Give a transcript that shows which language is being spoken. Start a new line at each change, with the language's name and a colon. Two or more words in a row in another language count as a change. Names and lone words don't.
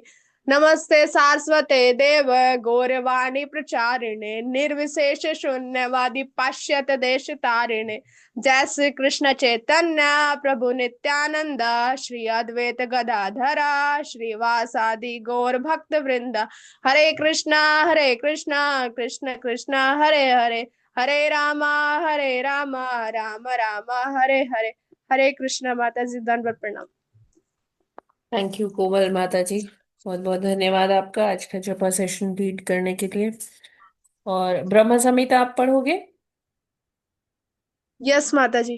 Sanskrit: नमस्ते सारस्वते देव गौरवाणी प्रचारिणे निर्विशेष शून्यवादी पाश्चात्य देश तारिणे। जय श्री कृष्ण चैतन्य प्रभु नित्यानंद श्री अद्वैत गदाधरा श्रीवासादि गौर भक्त वृंद। हरे कृष्णा कृष्ण कृष्णा हरे हरे हरे रामा राम रामा हरे हरे।
Hindi: हरे कृष्णा। माता जी दंडवत प्रणाम।
English: thank you
Hindi: कोमल माता जी। बहुत बहुत धन्यवाद आपका आज का जपा सेशन लीड करने के लिए। और ब्रह्म संहिता आप पढ़ोगे? यस माता जी।